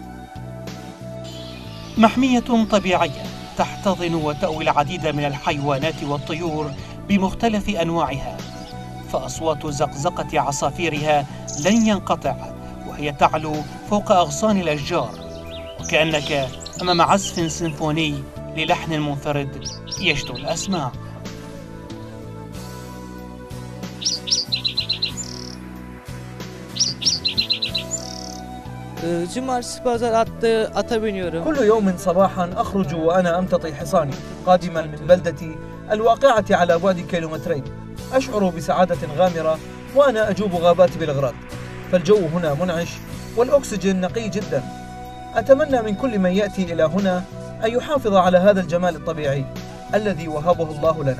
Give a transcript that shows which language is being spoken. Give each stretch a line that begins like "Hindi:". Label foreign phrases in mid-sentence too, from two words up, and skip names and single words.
Arabic: محمية طبيعية تحتضن وتأوي العديد من الحيوانات والطيور بمختلف أنواعها، فأصوات زقزقة عصافيرها لن ينقطع وهي تعلو فوق أغصان الأشجار، وكأنك أمام عزف سيمفوني للحن منفرد يشدو الأسماع.
Turkish: Cumartesi pazar ata biniyorum.
Arabic: كل يوم صباحا أخرج وأنا أمتطي حصاني قادما من بلدتي الواقعة على بعد كيلومترين. أشعر بسعادة غامرة وأنا أجوب غابات بلغراد، فالجو هنا منعش والأكسجين نقي جدا. أتمنى من كل من يأتي إلى هنا أن يحافظ على هذا الجمال الطبيعي الذي وهبه الله لنا.